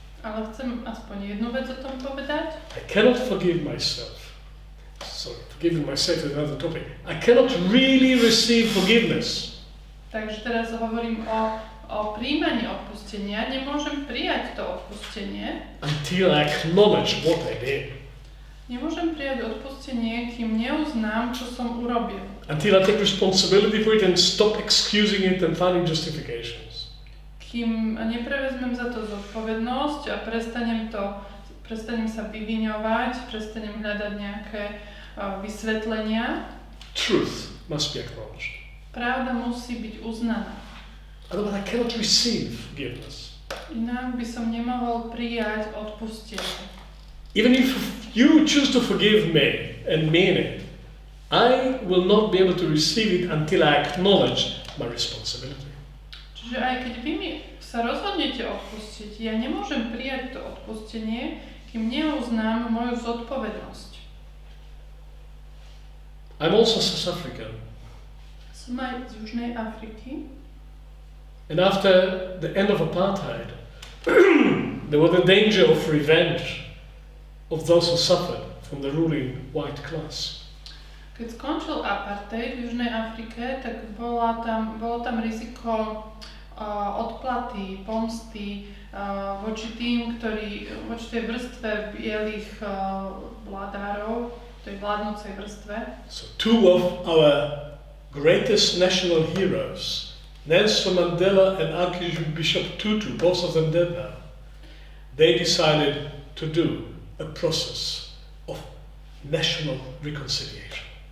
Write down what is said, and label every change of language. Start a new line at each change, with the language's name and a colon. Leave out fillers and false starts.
Slovak: Ale chcem aspoň jednu vec o tom povedať.
English: I cannot forgive myself. Sorry, forgiving myself is another topic. I cannot really receive forgiveness.
Slovak: Takže teraz hovorím o príjmaní odpustenia. Nemôžem prijať to odpustenie
English: until I acknowledge what I did.
Slovak: Nemôžem prijať odpustenie, kým neuznám, čo som urobil.
English: Until I take responsibility for it and stop excusing it and finding justifications.
Slovak: Kým neprevezmem za to zodpovednosť a prestanem sa vyviňovať, prestanem hľadať nejaké vysvetlenia.
English: Truth must be acknowledged.
Slovak: Pravda musí byť uznaná.
English: Otherwise I cannot receive forgiveness.
Slovak: Inak by som nemohol prijať odpustenie.
English: Even if you choose to forgive me and mean it, I will not be able to receive it until I acknowledge my responsibility.
Slovak: Čiže aj keď vy mi sa rozhodnete odpustiť, ja nemôžem prijať to odpustenie, kým neuznám moju zodpovednosť.
English: I'm also South African.
Slovak: Som aj z Južnej Afriky.
English: And after the end of apartheid, there was the danger of revenge of those who suffered from the ruling white class.
Slovak: Keď skončil apartheid v Južnej Afrike, tak bolo tam riziko odplaty, pomsty voči tej vrstve bielých vládárov, tej vládnúcej vrstve.
English: So two of our greatest national heroes, Nelson Mandela and Archbishop Tutu, both of them dead now, they decided to do a process of national reconciliation.